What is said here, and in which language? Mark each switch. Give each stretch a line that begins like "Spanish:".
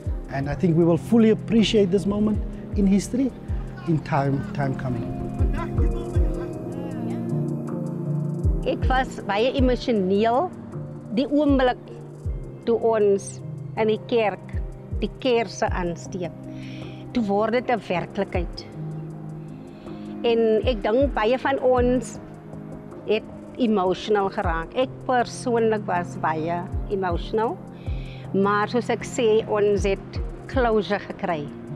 English: And I think we will fully appreciate this moment in history in time coming.
Afrikaans: Ek was baie emosioneel die oomblik toe ons in die kerk die kerse aansteek. Toe word dit 'n werklikheid. En ek dink baie van ons het emotional geraak. Ek persoonlik was baie emotional. Maar soos ek sê, ons het closure gekry.